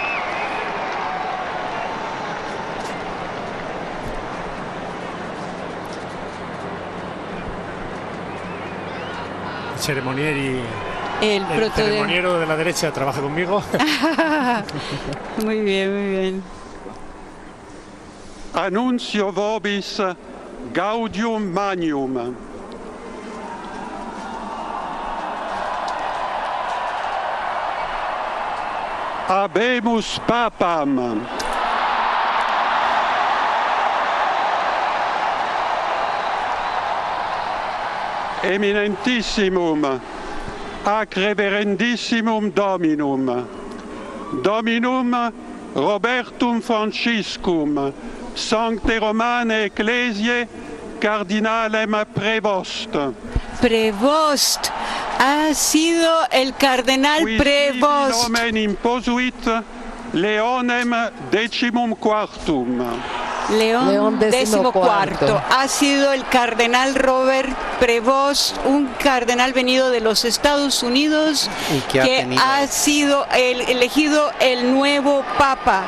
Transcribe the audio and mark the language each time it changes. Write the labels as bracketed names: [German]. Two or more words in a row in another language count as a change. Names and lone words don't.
[Spanish] El ceremoniero de la derecha trabaja conmigo. Muy bien, muy bien. [Latin] Annuncio vobis gaudium magnum. Habemus papam. Eminentissimum ac reverendissimum Dominum, Dominum Robertum Franciscum, Sancte Romane Ecclesiae, Cardinalem Prevost. [Spanish] Prevost, ha sido el cardenal Prevost. [Latin] Nomen imposuit Leonem Decimum Quartum. [Spanish] León XIV. Ha sido el cardenal Robert Prevost, un cardenal venido de los Estados Unidos, que ha sido elegido el nuevo Papa.